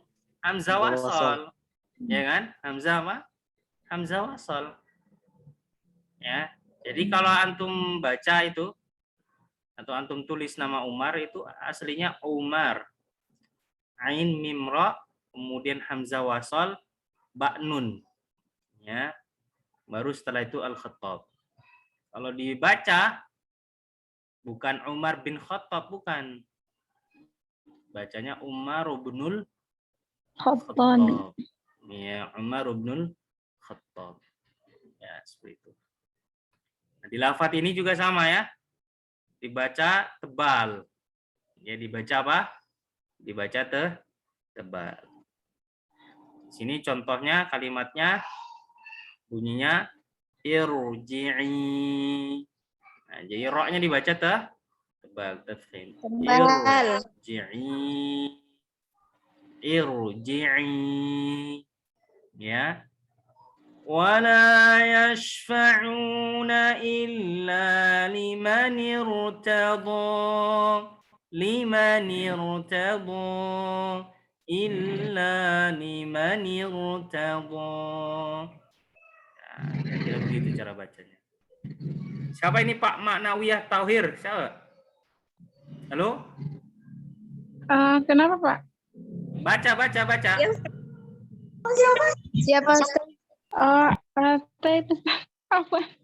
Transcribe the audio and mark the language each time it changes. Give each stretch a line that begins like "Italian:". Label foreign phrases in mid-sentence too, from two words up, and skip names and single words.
Indonesian: Hamzah wasol. Ya kan? Hamzah apa? Hamzah wasol. Ya. Jadi kalau antum baca itu atau antum tulis nama Umar itu aslinya Umar. Ain mim ra, kemudian hamzah wasol, ba nun. Ya. Baru setelah itu al-Khattab. Kalau dibaca bukan Umar bin Khattab, bukan. Bacanya Umar ibnul Khattab. Ya, Umar ibnul Khattab. Ya, seperti itu. Nah, di lafaz ini juga sama ya. Dibaca tebal. Ya, dibaca apa? Dibaca tebal. Di sini contohnya kalimatnya bunyinya irji'i. Nah, jadi ro-nya dibaca tebal, tafkhim. Irji'i. Ya.
Arabic: ولا يشفعون إلا لمن ارتضى. لمن ارتضى. إلا لمن ارتضى.
Indonesian: Nah, kira-kira begitu cara bacanya. Siapa ini Pak Maknawiyah Tauhir? Siapa? Halo? Kenapa Pak? Baca. Siapa Ustaz? Itu apa?